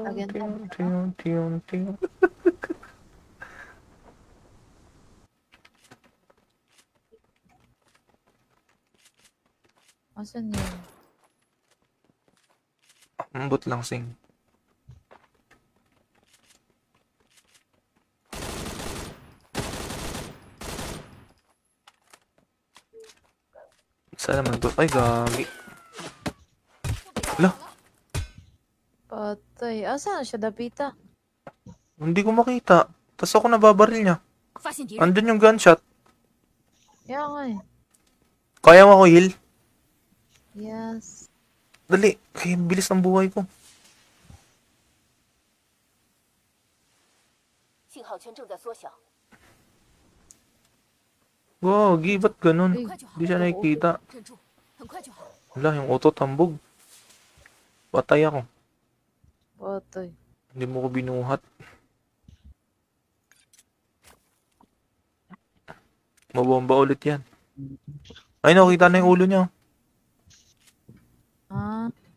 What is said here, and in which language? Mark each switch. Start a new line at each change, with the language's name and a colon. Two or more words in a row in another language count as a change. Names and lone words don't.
Filipino: Again, ting ting ting ting. Asan yun?
Cebuano: Ambot lang sing.
Filipino: Saan naman to? Ay, gagi. Lah, Patay. Asan siya, Dapita? hindi ko makita. Tapos ako nababaril niya.
Chinese: 发现敌人，
Filipino: Andun yung gunshot. Kaya nga eh. Kaya mo ako heal? Yes. Dali. Kaya bilis ng buhay ko.
Chinese: 信号圈正在缩小，
Filipino: Gagi, ba't ganun?
Chinese: 很快就好
Filipino: Hindi，siya nakikita.
Chinese: 忍住，很快就好。
Filipino: Wala, yung auto tambog. Patay ako. Patay. Hindi mo ko binuhat. Mabomba ulit yan. Ay, nakita na yung ulo niya. Ah,